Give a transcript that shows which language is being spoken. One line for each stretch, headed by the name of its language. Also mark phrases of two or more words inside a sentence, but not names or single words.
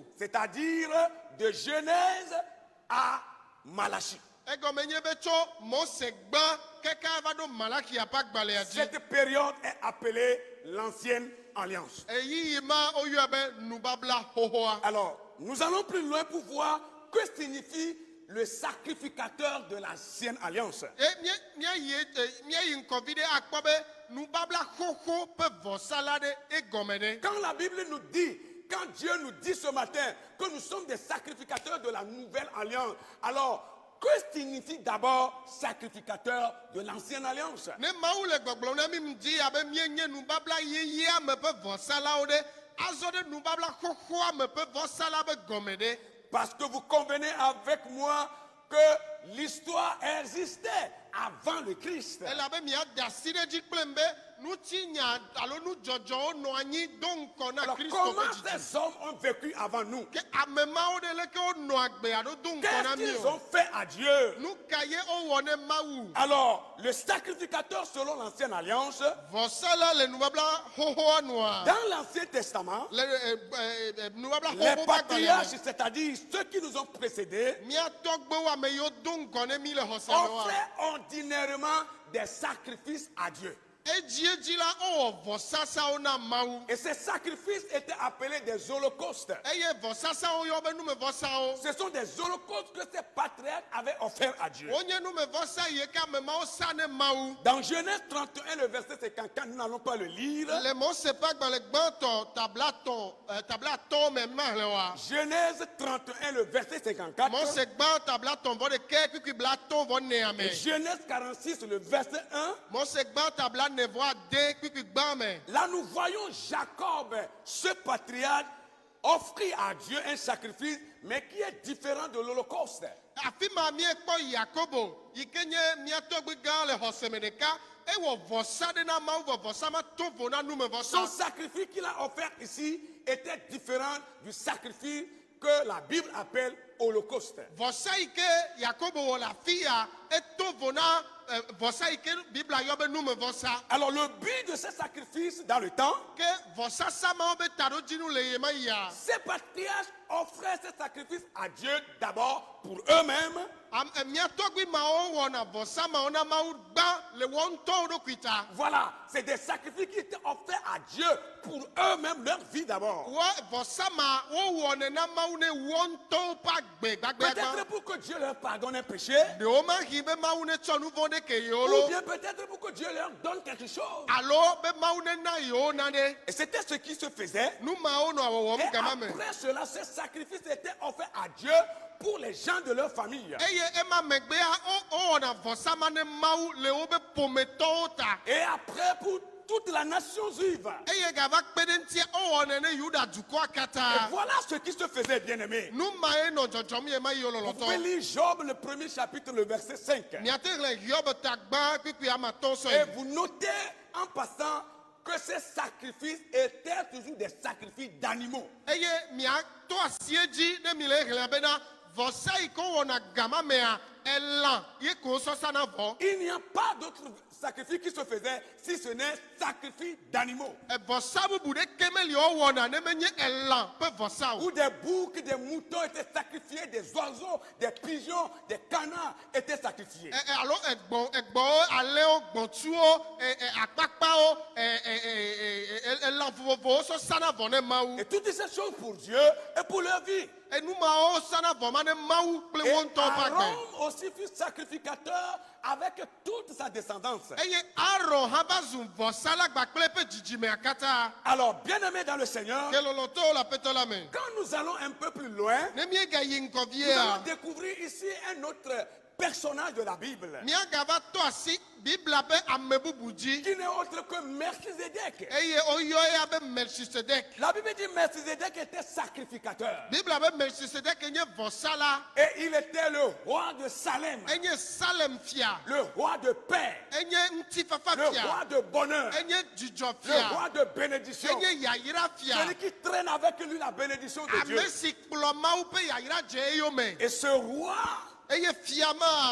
French: C'est-à-dire de Genèse à Malachie.
Ewe: egɔme nye be tso mose gbã kaka va ɖo malakia ƒe agbalẽa dzi.
French: Cette période est appelée l'ancienne alliance.
Ewe: eyiyi ma woyɔa be nubabla xoxoa.
French: Alors, nous allons plus loin pour voir que signifie le sacrificateur de l'ancienne alliance.
Ewe: míayi ŋkɔvi ɖe akpɔ be nubabla xoxo ƒe vɔsala ɖe egɔme ɖe.
French: Quand la Bible nous dit, quand Dieu nous dit ce matin que nous sommes des sacrificateurs de la nouvelle alliance, alors que signifie d'abord sacrificateur de l'ancienne alliance?
Ewe: ne mawu le gbɔgblɔm na mi ŋdi abe míenye nubabla yeyea me ƒe vɔsalawo ɖe azɔ ɖe nubabla xoxoa me ƒe vɔsala be gɔme ɖe.
French: Parce que vous convenez avec moi que l'histoire existait avant le Christ.
Ewe: elabe miada asi ɖe dzi kple m be nutinya alo nudzɔdzɔwo nɔ anyi do ŋkɔ na
French: Alors
Ewe: kristo
French: comment
Ewe: ƒe dzidzi.
French: ces hommes ont vécu avant nous?
Ewe: ke ame mawo ɖe leke wonɔ agbe alo do ŋkɔ na
French: Qu'est-ce
Ewe: mi
French: qu'ils
Ewe: o.
French: ont fait à Dieu?
Ewe: nu ka ye wowɔ ne mawu.
French: Alors, le sacrificateur selon l'ancienne alliance,
Ewe: vɔsala le nubabla xoxoa nua.
French: dans l'Ancien Testament,
Ewe: le nubabla
French: les
Ewe: xoxo ƒe agbalẽ
French: patriarches,
Ewe: me.
French: c'est-à-dire ceux qui nous ont précédés,
Ewe: mía tɔgbewo ame yiwo do ŋkɔ ne mi le xɔse me wa.
French: offraient ordinairement des sacrifices à Dieu.
Ewe: edzi la wowɔ vɔsasawo na mawu.
French: Et ces sacrifices étaient appelés des holocaustes.
Ewe: eye vɔsasawo yɔ be numevɔsawo.
French: Ce sont des holocaustes que ces patriarches avaient offerts à Dieu.
Ewe: wonye numevɔsa yi ke ame mawo sa ne mawu.
French: Dans Genèse 31, le verset 54, nous n'allons pas le lire.
Ewe: le mose ƒe agbalẽ gbãtɔ tablatɔ me mahlẽ wa.
French: Genèse 31, le verset 54.
Ewe: mose gbã tablatɔ vɔ ɖeke kpikpi blatɔ vɔ nea
French: Et
Ewe: me.
French: Genèse 46, le verset 1.
Ewe: mose gbã tabla ne vɔ ade kpikpi gbã me.
French: Là, nous voyons Jacob, ce patriarche, offrir à Dieu un sacrifice, mais qui est différent de l'Holocauste.
Ewe: afi ma miekpɔ yakobo yi ke nye mía tɔgbi gã le xɔse me ɖeka ewɔ vɔsa ɖe na mawu vɔ vɔsa ma to vo na
French: Son
Ewe: numevɔsa.
French: sacrifice qu'il a offert ici était différent du sacrifice que la Bible appelle Holocauste.
Ewe: vɔsa yi ke yakobo wɔ le afi ya eto vo na vɔsa yi ke bibla yɔ be numevɔsa.
French: Alors le but de ce sacrifice dans le temps,
Ewe: ke vɔsasa mawo be taɖodzinu le ye ma yia.
French: ces patriarches offraient ce sacrifice à Dieu d'abord pour eux-mêmes,
Ewe: mía tɔgbi mawo wɔna vɔsa mawo na mawu gbã le wɔ ŋutɔwo ɖokui ta.
French: voilà, c'est des sacrifices qui étaient offerts à Dieu pour eux-mêmes, leur vie d'abord.
Ewe: wɔ vɔsa ma wowɔne na mawu ne wɔ ŋutɔwo ƒe agbe gbagbea
French: Peut-être
Ewe: gbã.
French: pour que Dieu leur pardonne un péché,
Ewe: ɖewo ma hi be mawu ne tsɔ nu vɔ ɖe ke yewo
French: ou
Ewe: lo.
French: bien peut-être pour que Dieu leur donne quelque chose.
Ewe: alo be mawu ne na yewo naɖe.
French: Et c'était ce qui se faisait.
Ewe: nu mawo nɔ
French: Et
Ewe: wɔwɔm gama me.
French: après cela, ce sacrifice était offert à Dieu pour les gens de leur famille.
Ewe: eye ema megbea wowɔna vɔsa ma ne mawu le wobe ƒometɔwo ta.
French: Et après, pour toute la nation juive.
Ewe: eye gava kpe ɖe ŋutia owɔ nene Yuda dukɔa
French: Et
Ewe: katã
French: voilà ce qui se faisait, bien aimé.
Ewe: nu mae nɔ dzɔdzɔm ye ma yi wo
French: Vous pouvez
Ewe: lɔlɔtɔ
French: lire Job, le premier chapitre, le verset 5.
Ewe: miate xlẽ Hiob ta gbã kpikpi amatɔ
French: Et
Ewe: sɔe
French: vous notez en passant que ces sacrifices étaient toujours des sacrifices d'animaux.
Ewe: eye miato asie dzi ne mi le xlẽ bena vɔsa yi ke wɔna gama mea elã ye ko sɔsana vɔ
French: Il n'y a pas d'autre sacrifice qui se faisait si ce n'est sacrifice d'animaux.
Ewe: vɔsa bubu ɖeke meli wɔwɔna ne menye elã ƒe vɔsa o
French: Où des boucs, des moutons étaient sacrifiés, des oiseaux, des pigeons, des canards étaient sacrifiés.
Ewe: alo egbɔwo alẽwo gbɔ̃tsuwo akpakpawo elã vovovowo sɔsana vɔ ne Mawu
French: Et toutes ces choses pour Dieu et pour leur vie.
Ewe: enumawo sana vɔ ma ne Mawu kple
French: Et
Ewe: wo ŋutɔ ƒe agbe
French: Aaron aussi fut sacrificateur avec toute sa descendance.
Ewe: eye Aron hã va zu vɔsala gbakple eƒe dzidzimea katã
French: Alors, bien-aimés dans le Seigneur,
Ewe: ke lɔlɔtɔwo le aƒetɔ la me
French: quand nous allons un peu plus loin,
Ewe: ne míegayi ŋgɔ
French: nous allons
Ewe: viea
French: découvrir ici un autre personnage de la Bible
Ewe: míagava tɔ asi Biblia ƒe ame bubu dzi
French: qui n'est autre que Melchizedek.
Ewe: eye woyɔ ya be Melchisedek
French: La Bible dit Melchizedek était sacrificateur
Ewe: Biblia be Melchisedek nye vɔsala
French: et il était le roi de Salem,
Ewe: enye Salem fia
French: le roi de paix,
Ewe: enye ŋutifafa
French: le
Ewe: fia
French: roi de bonheur,
Ewe: enye dzidzɔ
French: le
Ewe: fia
French: roi de bénédiction,
Ewe: enye yayira fia
French: celui qui traîne avec lui la bénédiction de Dieu.
Ewe: ame si kplɔ Mawu ƒe yayira dze eyome
French: Et ce roi,
Ewe: eye fia ma